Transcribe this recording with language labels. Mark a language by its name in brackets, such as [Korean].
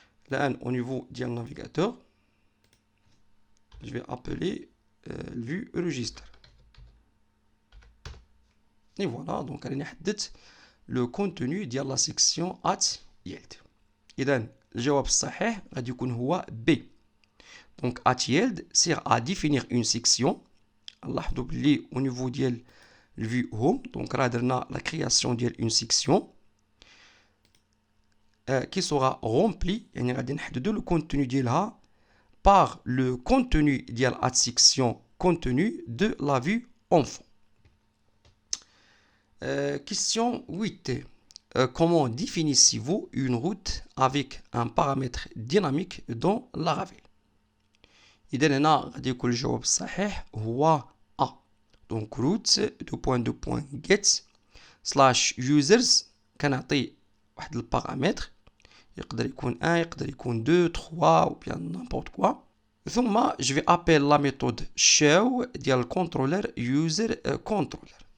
[French] Là, au niveau du navigateur, je vais appeler vue register. Et voilà, donc on a défini le contenu de la section @yield. [Arabic] إذن الجواب الصحيح غادي يكون هو B. [French] donc @yield sert à définir une section. نلاحظوا بلي au niveau ديال vue home donc راه درنا la création ديال une section qui sera remplie. يعني غادي نحددوا le contenu ديالها par le contenu ديال la section contenu de la vue enfant. Question 8. Comment définissez-vous une route avec un paramètre dynamique dans Laravel? [Arabic] إذا هنا غادي يكون الجواب الصحيح هو A. donc route get slash users كنعطي واحد البارامتر يقدر يكون 1 يقدر يكون 2 3 ou bien n'importe quoi. [French] ثم je vais appeler la méthode show ديال controller user controller.